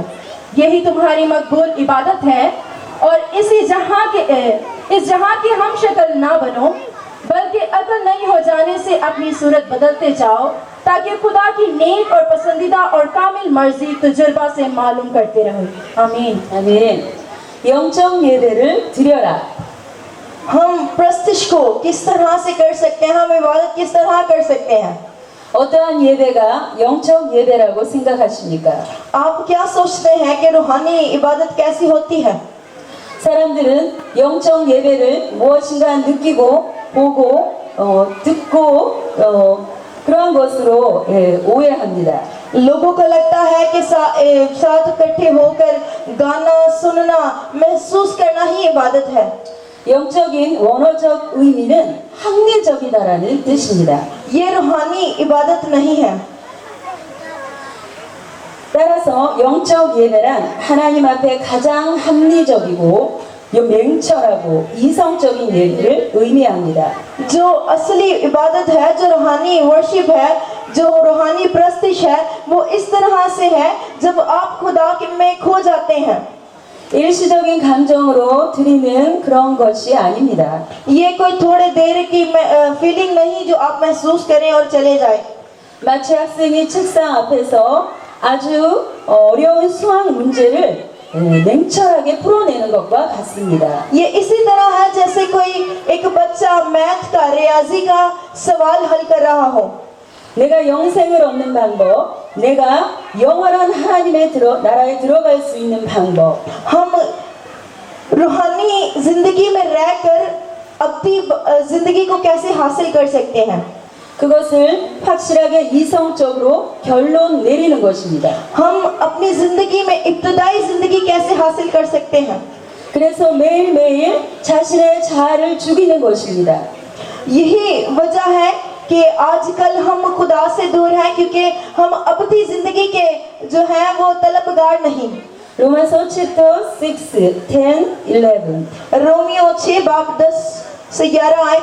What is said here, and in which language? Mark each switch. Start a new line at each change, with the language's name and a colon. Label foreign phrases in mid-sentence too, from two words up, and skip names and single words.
Urdu: یہی تمہاری مقبول عبادت ہے۔ اور اس جہاں کی ہم شکل نہ بنو، بلکہ عقل نہیں ہو جانے سے اپنی صورت بدلتے جاؤ، تاکہ خدا کی نیک اور پسندیدہ اور کامل مرضی تجربہ سے معلوم کرتے رہو. آمین,
Korean: 아멘. 영적 예배를 드려라.
Urdu: ہم پرستش کو کس طرح سے کر سکتے ہیں، ہم عبادت کس طرح کر سکتے ہیں?
Korean: 어떠한 예배가 영적 예배라고 생각하십니까?
Urdu: آپ کیا سوچتے ہیں کہ روحانی عبادت کیسی ہوتی ہے?
Korean: 사람들은 영적 예배를 무엇인가 느끼고 보고 듣고 그런 것으로 오해합니다.
Urdu: لوگوں کو لگتا ہے کہ ساتھ اکٹھے ہوکر گانا سننا، محسوس کرنا ہی عبادت ہے.
Korean: 영적인 원어적 의미는 합리적이다라는 뜻입니다.
Urdu: یہ روحانی عبادت نہیں ہے.
Korean: 따라서 영적 예배란 하나님 앞에 가장 합리적이고 맹철하고 이성적인 예배를 의미합니다.
Urdu: جو اصلی عبادت ہے، جو روحانی ورشپ ہے، جو روحانی پرستش ہے، وہ اس طرح سے ہے جب آپ خدا میں کھو جاتے ہیں.
Korean: 일시적인 감정으로 드리는 그런 것이 아닙니다.
Urdu: یہ کوئی تھوڑے دیر کی فیلنگ نہیں جو آپ محسوس کریں اور چلے جائے.
Korean: 마치 학생이 책상 앞에서 아주 어려운 수학 문제를 냉철하게 풀어내는 것과 같습니다.
Urdu: یہ اسی طرح ہے جیسے کوئی ایک بچہ میتھ کا، ریاضی کا سوال حل کر رہا ہو.
Korean: 내가 영생을 얻는 방법, 내가 영원한 하나님의 나라에 들어갈 수 있는 방법.
Urdu: ہم روحانی زندگی میں رہکر اپنی زندگی کو کیسے حاصل کر سکتے ہیں?
Korean: 그것을 확실하게 이성적으로 결론 내리는 것입니다.
Urdu: ہم اپنی زندگی میں ابتدائی زندگی کیسے حاصل کر سکتے ہیں?
Korean: 그래서 매일매일 자신의 자아를 죽이는 것입니다.
Urdu: یہی وجہ ہے کہ آجکل ہم خدا سے دور ہیں، کیونکہ ہم ابدی زندگی کے جو ہیں وہ طلبگار نہیں.
Korean: 로마서 chapter 6, 10, 11.
Urdu: رومیو 6 باب 10 سے 11 آیت.